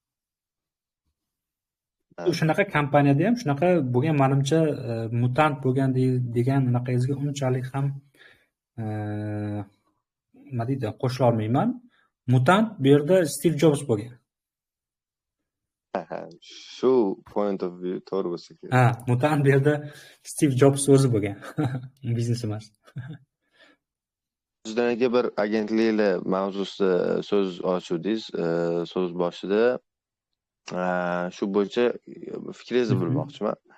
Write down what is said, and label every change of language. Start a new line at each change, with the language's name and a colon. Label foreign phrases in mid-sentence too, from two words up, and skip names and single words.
Uzbek: Shunaqa kompaniyada ham shunaqa bo'lgan, menimcha mutant bo'lgan degan unaqangizga unchalik ham nima deydi, qo'shila olmayman. Mutant bu yerda Steve Jobs bo'lgan. Shu
English: point of view
Uzbek: to'g'ri bo'lsa kerak. Mutant bu yerda Steve Jobs o'zi bo'lgan. Biznes emas. Sizdan aka bir agentliklar mavzusida so'z ochuvdingiz, so'z boshida shu bo'yicha fikringizni bilmoqchiman.